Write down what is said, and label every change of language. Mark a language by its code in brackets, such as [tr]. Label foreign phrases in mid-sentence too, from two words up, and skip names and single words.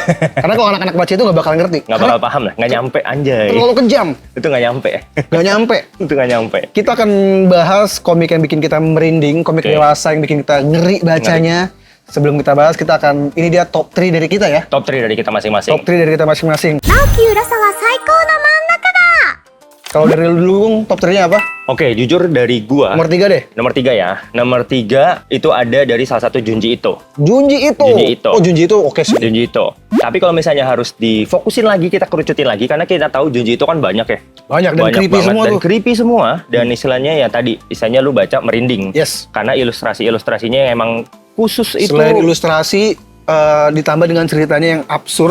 [id] Karena kalau anak-anak baca itu nggak bakal ngerti. Nggak bakal paham lah, nggak nyampe anjay. Terlalu kejam. Itu nggak nyampe. Nggak nyampe. Itu nggak nyampe. Kita akan bahas komik yang bikin kita merinding, komik dewasa yang bikin kita ngeri bacanya. Sebelum kita bahas, kita akan, ini dia top 3 dari kita ya. Top 3 dari kita masing-masing. Top 3 dari kita masing-masing. 直樹浦沢最高の真ん中だ。 Kalau dari lu dulu, Bung, top 3-nya apa? Oke, jujur dari gua. Nomor 3 deh. Nomor 3 ya. Nomor 3 itu ada dari salah satu Junji Ito. Junji Ito. Junji Ito. Oh, Junji Ito oke sih. Junji Ito. Tapi kalau misalnya harus difokusin lagi, kita kerucutin lagi, karena kita tahu Junji itu kan banyak ya. Banyak dan creepy banget, semua dan tuh. creepy semua. Dan istilahnya ya tadi, istilahnya lu baca merinding. Yes. Karena ilustrasinya emang khusus itu. Selain ilustrasi, ditambah dengan ceritanya yang absurd,